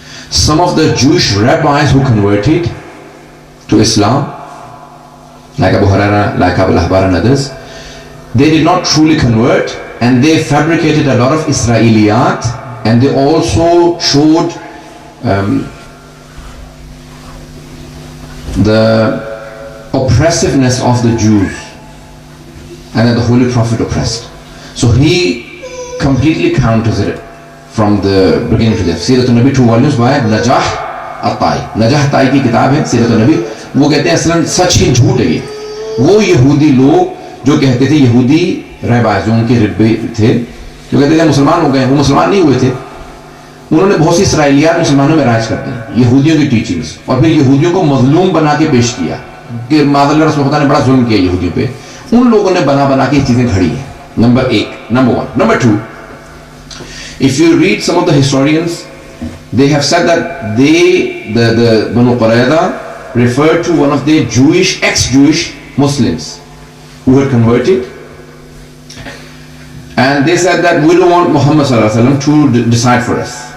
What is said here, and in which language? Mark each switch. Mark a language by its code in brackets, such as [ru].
[en] Some of the Jewish rabbis who converted to Islam, like Abu Huraira, like Abu Lahbar and others, they did not truly convert, and they fabricated a lot of Israeliyat, and they also showed the oppressiveness of the Jews, and that the Holy Prophet oppressed. So he completely counters it from the beginning to the end. Siratul Nabi, 2 volumes by Najah At-Tai. [ur] Najah At-Tai کی کتاب ہے سیرت النبی. وہ کہتے ہیں اصلاً سچ ہی جھوٹ ہے یہ. وہ یہودی لوگ جو کہتے تھے, یہودی رہبائز جو ان کے ربے تھے, جو کہتے تھے مسلمان ہو گئے, وہ مسلمان نہیں ہوئے تھے. انہوں نے بہت سی اسرائیلیات مسلمانوں میں رائج کر دی, یہودیوں کی ٹیچنگز, اور پھر یہودیوں کو مظلوم بنا کے پیش کیا کہ معاذ اللہ رسول خدا نے بڑا ظلم کیا یہودیوں پہ. ان لوگوں نے بنا کے یہ چیزیں کھڑی ہیں. [en] Number 1. Number 2, if you read some of the historians, they have said that the Banu Qurayza referred to one of their ex-Jewish Muslims who had converted, and they said that we don't want Muhammad sallallahu alaihi wasallam to decide for us.